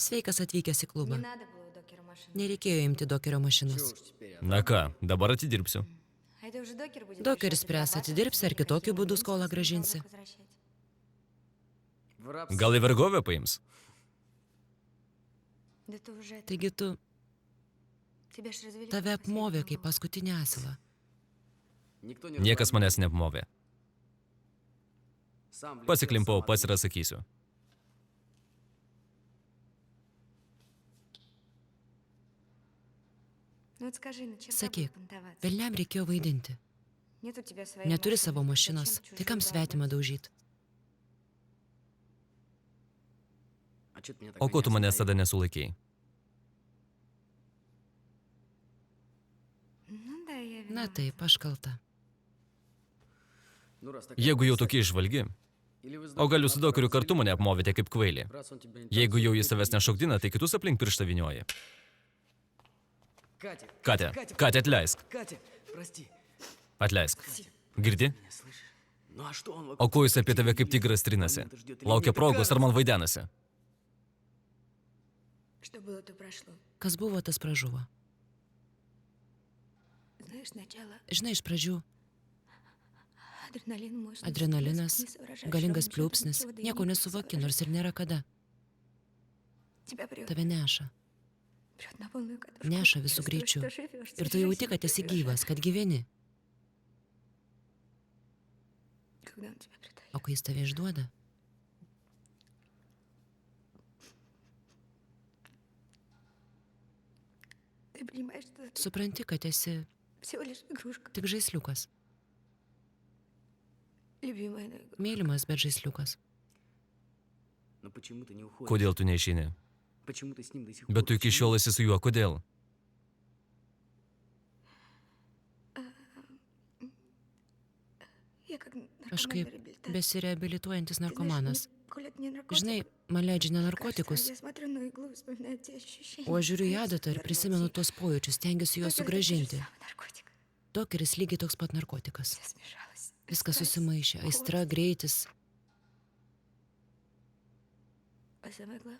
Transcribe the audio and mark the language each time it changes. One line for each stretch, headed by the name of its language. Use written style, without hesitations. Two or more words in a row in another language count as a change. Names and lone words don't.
Lithuanian: Sveikas atvykęs į
Russian: Не
Lithuanian: klubą.
Russian: надо было у докера машину.
Lithuanian: Nereikėjo imti dokerio mašinos.
Russian: Чё уж теперь, а?
Lithuanian: Na ką, dabar atidirbsiu.
Russian: А это уже докер будет
Lithuanian: Dokeris
Russian: решать,
Lithuanian: spręs,
Russian: это
Lithuanian: atidirbsi ar
Russian: ваша
Lithuanian: kitokiu
Russian: собственная
Lithuanian: būdu
Russian: жизнь,
Lithuanian: skolą
Russian: если
Lithuanian: grąžinsi.
Russian: долг возвращать. В рабстве.
Lithuanian: Gal į vergovę paims?
Russian: Да ты уже...
Lithuanian: Taigi tu
Russian: Тебя ж развели.
Lithuanian: tave
Russian: как
Lithuanian: apmovė
Russian: последнего
Lithuanian: kaip paskutinį asilą.
Russian: Никто не
Lithuanian: Niekas
Russian: разговаривает.
Lithuanian: manęs neapmovė.
Russian: Сам влетел,
Lithuanian: Pasiklimpau,
Russian: сам
Lithuanian: pats ir
Russian: ответил.
Lithuanian: atsakysiu.
Russian: Ну вот скажи, на черта
Lithuanian: Sakyk,
Russian: было понтоваться?
Lithuanian: velniam reikėjo vaidinti.
Russian: Нет у тебя своей
Lithuanian: Neturi
Russian: машины,
Lithuanian: savo mašinos,
Russian: зачем
Lithuanian: tai kam
Russian: чужую
Lithuanian: svetimą
Russian: работать?
Lithuanian: daužyti?
Russian: А чё ты меня так
Lithuanian: O ko tu manęs
Russian: остановил?
Lithuanian: tada nesulaikėjai?
Russian: Ну да, я
Lithuanian: Na
Russian: виновата.
Lithuanian: taip, aš kalta.
Russian: Ну, раз такая
Lithuanian: Jeigu jau
Russian: красавица,
Lithuanian: tokie išvalgi,
Russian: или вы с
Lithuanian: o gal jūs su
Russian: доктором
Lithuanian: dokeriu kartu mane
Russian: разделили?
Lithuanian: apmovėte kaip kvailį.
Russian: Раз он тебя не
Lithuanian: Jeigu
Russian: так
Lithuanian: jau
Russian: сильно
Lithuanian: jis savęs
Russian: любит.
Lithuanian: nešokdina, tai kitus aplink pirštą vinioja.
Russian: Катя,
Lithuanian: Katė, Katė, atleisk.
Russian: Катя, прости.
Lithuanian: Atleisk. Girdi?
Russian: Меня слышишь? Ну а что он
Lithuanian: O ko jis apie tave kaip tigras trinasi? Laukia progos ar man vaidenasi?
Russian: Что было, то прошло.
Lithuanian: Kas buvo, tas pražuvo.
Russian: Знаешь, сначала
Lithuanian: Žinai, iš pradžių
Russian: адреналин мощный.
Lithuanian: adrenalinas,
Russian: всплеск, не соображаешь,
Lithuanian: galingas
Russian: что он
Lithuanian: pliūpsnis,
Russian: ничего, да и
Lithuanian: nieko
Russian: не
Lithuanian: nesuvoki,
Russian: соображаешь.
Lithuanian: nors ir nėra kada.
Russian: Тебя прет,
Lithuanian: Tave neša,
Russian: прет на полную катушку.
Lithuanian: neša visų
Russian: Чувствуешь,
Lithuanian: greičių.
Russian: что живешь,
Lithuanian: Ir tu jauti, kad esi gyvas, kad gyveni.
Russian: Когда он тебя придавит.
Lithuanian: O kai jis tave išduoda,
Russian: Ты понимаешь, что это
Lithuanian: supranti, kad esi
Russian: всего лишь игрушка.
Lithuanian: tik žaisliukas.
Russian: Любимая, но игрушка.
Lithuanian: Mylimas, bet žaisliukas.
Russian: Ну почему ты не уходишь?
Lithuanian: Kodėl tu neišeini?
Russian: Почему ты с ним до сих пор?
Lithuanian: Bet tu iki
Russian: Почему?
Lithuanian: šiol esi su juo, kodėl?
Russian: Я как
Lithuanian: Aš
Russian: наркоман
Lithuanian: kaip
Russian: на реабилитации.
Lithuanian: besireabilituojantis
Russian: Ты знаешь,
Lithuanian: narkomanas.
Russian: мне колят не наркотик.
Lithuanian: Žinai, man leidžia ne
Russian: Кажется,
Lithuanian: narkotikus,
Russian: я смотрю на иглу и вспоминаю те ощущения.
Lithuanian: o aš žiūriu į
Russian: Пытаюсь
Lithuanian: adatą ir
Russian: вернуть
Lithuanian: prisimenu
Russian: их.
Lithuanian: tuos pojūčius, stengiuosi juos
Russian: Докер — это тот же
Lithuanian: sugražinti.
Russian: самый наркотик.
Lithuanian: Dokeris lygiai toks pat narkotikas.
Russian: Всё смешалось.
Lithuanian: Viskas
Russian: Стресс,
Lithuanian: susimaišė. Aistra,
Russian: холод.
Lithuanian: greitis.
Russian: А самое главное,